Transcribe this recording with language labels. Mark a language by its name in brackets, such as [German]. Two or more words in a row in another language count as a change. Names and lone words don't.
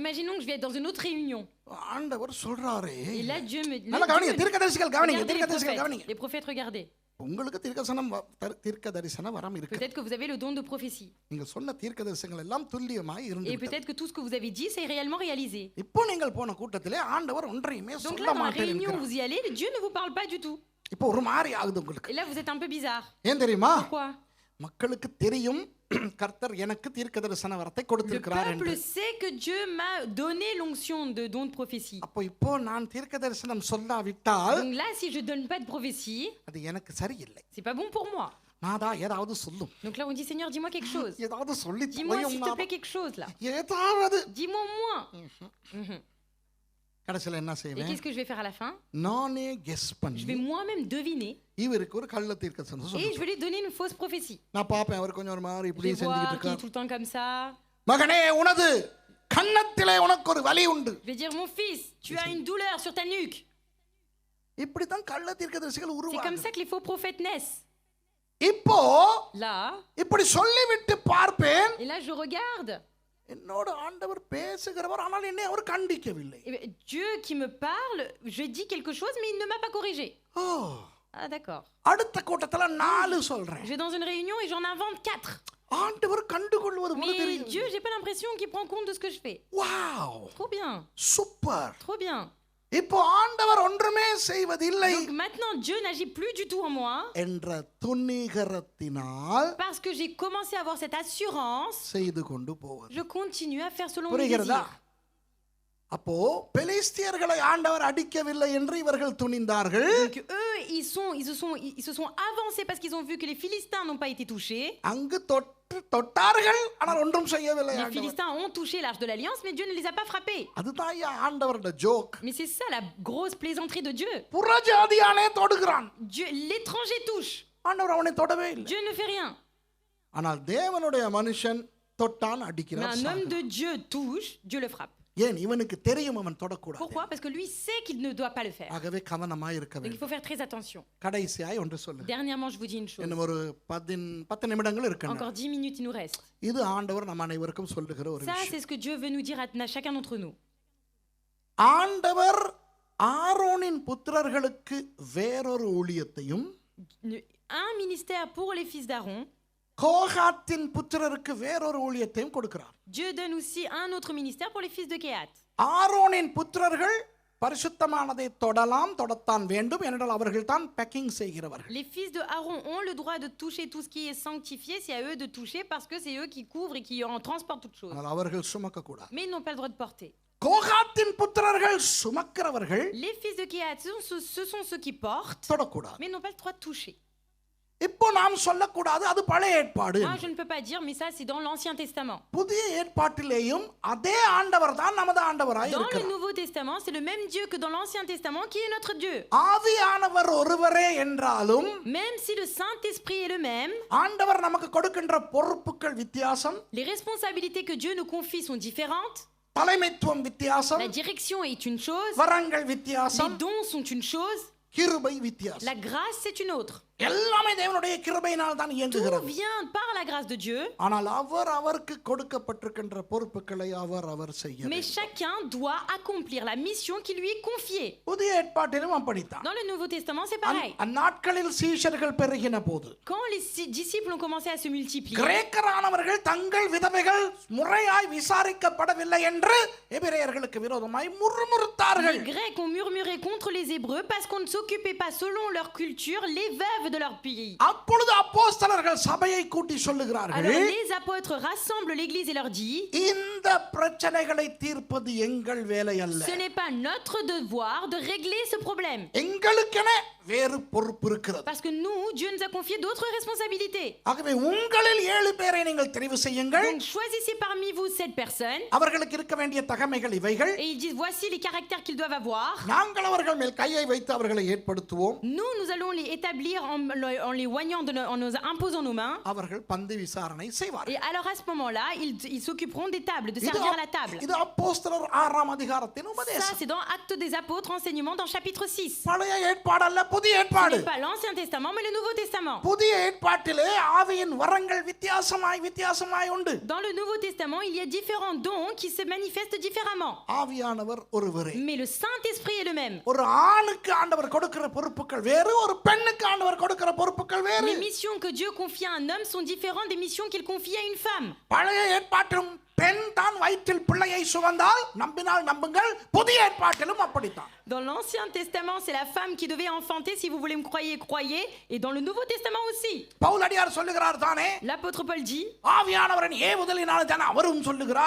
[French] Imaginons que je vais être dans une autre réunion. [Tamil] ஆண்டவர் சொல்றாரே, [French] Et là, Dieu me [Tamil] நல்லா கவனிங்க, தீர்க்கதரிசிகள் கவனிங்க, [French] Regardez les [Tamil] தீர்க்கதரிசிகள் [French] prophètes. [Tamil] கவனிங்க. [French] Les prophètes, regardez. [Tamil] உங்களுக்கு தீர்க்க தரிசன வரம் இருக்கு. [French] Peut-être que vous avez le don de prophétie. [Tamil] நீங்க சொன்ன தீர்க்க தரிசனங்கள் எல்லாம் துல்லியமாய் [French] Et [Tamil] இருந்தது. [French] peut-être que tout ce que vous avez dit, c'est réellement réalisé. [Tamil] இப்போ நீங்கள் போன கூட்டத்திலே ஆண்டவர் ஒன்றையுமே [French] Donc [Tamil] சொல்ல [French] là, dans la [Tamil] மாட்டேன் [French] réunion où [Tamil] என்கிறார். [French] vous y allez, Dieu ne vous parle pas du tout. [Tamil] இப்போ ஒரு மாதிரி ஆகுது உங்களுக்கு. [French] Et là, vous êtes un peu bizarre. [Tamil] ஏன் தெரியுமா? [French] Pourquoi? [Tamil] மக்களுக்கு தெரியும் கர்த்தர் எனக்கு தீர்க்க தரிசன வரத்தை [French] Le [Tamil] கொடுத்திருக்கிறார் என்று. [French] peuple sait que Dieu m'a donné l'onction de don de prophétie. [Tamil] அப்போ இப்போ நான் தீர்க்க தரிசனம் சொல்லாவிட்டால் [French] Donc là, si je donne pas de prophétie, [Tamil] அது எனக்கு சரியில்லை. [French] c'est pas bon pour moi. [Tamil] நாதா ஏதாவது சொல்லும், [French] Donc là, on dit Seigneur, dis-moi quelque chose. [Tamil] ஏதாவது சொல்லி [French] Dis-moi [Tamil] தொலையும் [French] s'il te [Tamil] நாதா. [French] plaît quelque chose là. [Tamil] ஏதாவது [French] Dis-moi moins. Mhm. [Tamil] கடைசில என்ன [French] Et [Tamil] செய்வேன்? [French] qu'est-ce que je vais faire à la fin? [Tamil] நானே கெஸ் [French] Je [Tamil] பண்ணி [French] vais moi-même deviner [Tamil] இவருக்கு ஒரு கள்ள தீர்க்க தரிசனம் [French] et [Tamil] சொல்லுவேன். [French] je vais lui donner une fausse prophétie. [Tamil] நான் பாப்பேன், அவர் கொஞ்சம் ஒரு மாதிரி [French] Je [Tamil] இப்படி [French] vais [Tamil] செஞ்சுக்கிட்டு [French] voir qu'il est [Tamil] இருக்கார். [French] tout le temps comme ça. [Tamil] மகனே, உனது கன்னத்திலே உனக்கு ஒரு வலி உண்டு. [French] Je vais dire mon fils, tu as une douleur sur ta nuque. [Tamil] இப்படித்தான் கள்ள தீர்க்கதரிசிகள் [French] C'est comme [Tamil] உருவாகுது. [French] ça que les faux prophètes naissent. [Tamil] இப்போ [French] Là, [Tamil] இப்படி சொல்லிவிட்டு பார்ப்பேன், [French] et là je regarde. [Tamil] என்னோட ஆண்டவர் பேசுகிறவர், ஆனால் என்னை அவர் கண்டிக்கவில்லை. [French] Eh bien, Dieu qui me parle, je dis quelque chose, mais il ne m'a pas corrigé. ஓ, Ah d'accord. [Tamil] அடுத்த கூட்டத்துல 4 சொல்றேன். [French] Je vais dans une réunion et j'en invente 4. [Tamil] ஆண்டவர் கண்டுகொள்வது போல [French] Mais [Tamil] தெரியும். [French] Dieu, j'ai pas l'impression qu'il prend compte de ce que je fais. [Tamil] வாவ், [French] Trop bien, [Tamil] சூப்பர். [French] trop bien. [Tamil] இப்போ ஆண்டவர் ஒன்றுமே செய்வதில்லை [French] Donc maintenant, Dieu n'agit plus du tout en moi [Tamil] என்ற துணிகரத்தினால் [French] parce que j'ai commencé à avoir cette assurance. [Tamil] செய்து கொண்டு போவது. [French] Je continue à faire selon mes [Tamil] புரிகிறதா? [French] désirs. [Tamil] அப்போ பெலிஸ்தியர்களை ஆண்டவர் அடிக்கவில்லை என்று இவர்கள் துணிந்தார்கள். [French] Donc eux, ils se sont avancés parce qu'ils ont vu que les Philistins n'ont pas été touchés. [Tamil] அங்கு தொட்டார்கள் ஆனால் ஒன்றும் செய்யவில்லை [French] Les [Tamil] ஆண்டவர். [French] Philistins ont touché l'arche de l'Alliance, mais Dieu ne les a pas frappés. [Tamil] அதுதான் ஐயா ஆண்டவரோட ஜோக். [French] Mais c'est ça la grosse plaisanterie de Dieu. [Tamil] புறஜாதியானே தொடுகிறான், [French] Dieu, l'étranger touche. [Tamil] ஆண்டவர் அவனை தொடவே இல்லை. [French] Dieu ne fait rien. [Tamil] ஆனால் தேவனுடைய மனுஷன் தொட்டான் [French] Mais [Tamil] அடிக்கிறார். [French] un homme de Dieu touche, Dieu le frappe. [Tamil] ஏன் இவனுக்கு தெரியும் அவன் தொடக்கூடாது. [French] Pourquoi? Parce que lui sait qu'il ne doit pas le faire. [Tamil] ஆகவே கவனமாய் இருக்க [French] Donc il [Tamil] வேண்டும். [French] faut faire très attention. [Tamil] கடைசியாய் ஒன்று சொல்லு. [French] Dernièrement, je vous dis une chose. [Tamil] இன்னும் ஒரு 10 நிமிடங்கள் இருக்கு. [French] Encore 10 minutes, il nous reste. [Tamil] இது ஆண்டவர் நம்ம அனைவருக்கும் சொல்லுகிற ஒரு [French] Ça, [Tamil] விஷயம். [French] c'est ce que Dieu veut nous dire à chacun d'entre nous. [Tamil] ஆண்டவர் ஆரோனின் புத்திரர்களுக்கு வேறொரு ஊழியத்தையும் [French] Un ministère pour les fils d'Aaron. [Tamil] கோகாத்தின் புத்திரருக்கு வேறொரு ஊழியத்தையும் கொடுக்கிறார். [French] Dieu donne aussi un autre ministère pour les fils de Kehat. [Tamil] ஆரோனின் புத்திரர்கள் பரிசுத்தமானதை தொடத்தான் வேண்டும் என்றால் அவர்கள் தான் பேக்கிங் செய்கிறவர்கள். [French] Les fils de Aaron ont le droit de toucher tout ce qui est sanctifié, c'est à eux de toucher parce que c'est eux qui couvrent et qui en transportent toutes choses. [Tamil] ஆனால் அவர்கள் சுமக்க கூடாது. [French] Mais ils n'ont pas le droit de porter. [Tamil] கோகாத்தின் புத்திரர்கள் சுமக்கிறவர்கள் [French] Les fils de Kehat, ce sont ceux qui portent, [Tamil] தொடக்கூடாது. [French] mais n'ont pas le droit de toucher. [Tamil] இப்போ நாம் சொல்லக்கூடாது அது பழைய ஏற்பாடு. [French] Moi, je ne peux pas dire, mais ça, c'est dans l'Ancien Testament. [Tamil] புதிய ஏற்பாட்டிலேயும் அதே ஆண்டவர் தான் நமது ஆண்டவராய் [French] Dans le [Tamil] இருக்கிறார். [French] Nouveau Testament, c'est le même Dieu que dans l'Ancien Testament qui est notre Dieu. [Tamil] ஆவியானவர் ஒருவரே என்றாலும் [French] Même si le Saint-Esprit est le même, [Tamil] ஆண்டவர் நமக்கு கொடுக்கின்ற பொறுப்புகள் வித்தியாசம், [French] les responsabilités que Dieu nous confie sont différentes. [Tamil] தலைமைத்துவம் வித்தியாசம், [French] La direction est une chose, [Tamil] வரங்கள் [French] les [Tamil] வித்தியாசம், [French] dons sont une chose, [Tamil] கிருபை வித்தியாசம். [French] la grâce c'est une autre. [Tamil] எல்லாமே தேவனுடைய கிருபையினால் தான் [French] Tout [Tamil] இயங்குகிறது. [French] vient par la grâce de Dieu, [Tamil] ஆனால் அவருக்கு கொடுக்கப்பட்டிருக்கின்ற பொறுப்புகளை அவர் செய்ய [French] mais [Tamil] வேண்டும். [French] chacun doit accomplir la mission qui lui est confiée. [Tamil] புதிய ஏற்பாட்டிலும் அப்படித்தான். [French] Dans le Nouveau Testament, c'est pareil. [Tamil] அந்நாட்களில் சீஷர்கள் பெருகின போது [French] Quand les disciples ont commencé à se multiplier, [Tamil] கிரேக்கரானவர்கள் தங்கள் விதவைகள் முறையாய் விசாரிக்கப்படவில்லை என்று எபிரேயர்களுக்கு விரோதமாய் முறுமுறுத்தார்கள். [French] les Grecs ont murmuré contre les Hébreux parce qu'on ne s'occupait pas selon leur culture les veuves de leur pays. [Tamil] அப்பொழுது அப்போஸ்தலர்கள் சபையை கூட்டி சொல்லுகிறார்கள், [French] Alors les apôtres rassemblent l'église et leur dit, [Tamil] இந்த பிரச்சனைகளை தீர்ப்பது எங்கள் வேலை அல்ல, [French] ce n'est pas notre devoir de régler ce problème. [Tamil] எங்களுக்கென வேறு பொறுப்பு இருக்கிறது. [French] Parce que nous, Dieu nous a confié d'autres responsabilités. [Tamil] ஆகவே உங்களில் 7 பேரை நீங்கள் தெரிவு செய்யுங்கள், [French] Donc choisissez parmi vous 7 personnes. [Tamil] அவர்களுக்கு இருக்க வேண்டிய தகமைகள் இவைகள், [French] Et ils disent, voici les caractères qu'ils doivent avoir. [Tamil] நாங்கள் அவர்கள் மேல் கையை வைத்து அவர்களை ஏற்படுத்துவோம், [French] Nous allons les établir en les oignant, en nous imposant nos mains. [Tamil] அவர்கள் பந்தி விசாரணை செய்வார்கள். [French] Et alors à ce moment-là, ils s'occuperont des tables, de servir à la table. [Tamil] இது அப்போஸ்தலர் 6ஆம் அதிகாரத்தின் [French] Ça, [Tamil] உபதேசம். [French] c'est dans Actes des Apôtres, enseignement dans chapitre 6. [Tamil] பழைய ஏற்பாடு அல்ல, புதிய [French] Ce [Tamil] ஏற்பாடு. [French] n'est pas l'Ancien Testament, mais le Nouveau Testament. [Tamil] புதிய ஏற்பாட்டிலே ஆவியின் வரங்கள் வித்தியாசமாய் உண்டு. [French] Dans le Nouveau Testament, il y a différents dons qui se manifestent différemment. [Tamil] ஆவியானவர் ஒருவரே. [French] Mais le Saint-Esprit est le même. [Tamil] ஒரு ஆணுக்கு ஆண்டவர் கொடுக்கிற பொறுப்புகள் வேறு, ஒரு பெண்ணுக்கு ஆண்டவர் கொடுக்கிற பொறுப்புகள் வேறு. [French] Les missions que Dieu confie à un homme sont différentes des missions qu'il confie à une femme. [Tamil] பழைய ஏற்பாட்டிலும் பெண் தான் வயிற்றில் பிள்ளையை சுமந்தால் நம்பினால் நம்புங்கள், புதிய ஏற்பாட்டிலும் அப்படித்தான். [French] Dans l'Ancien Testament, c'est la femme qui devait enfanter. Si vous voulez me croyez, croyez. Et dans le Nouveau Testament aussi. [Tamil] பவுலடியார் சொல்லுகிறார் தானே, [French] L'apôtre Paul dit, [Tamil] ஆவியானவரின் ஏவுதலினால் தானே அவரும் சொல்லுகிறார்,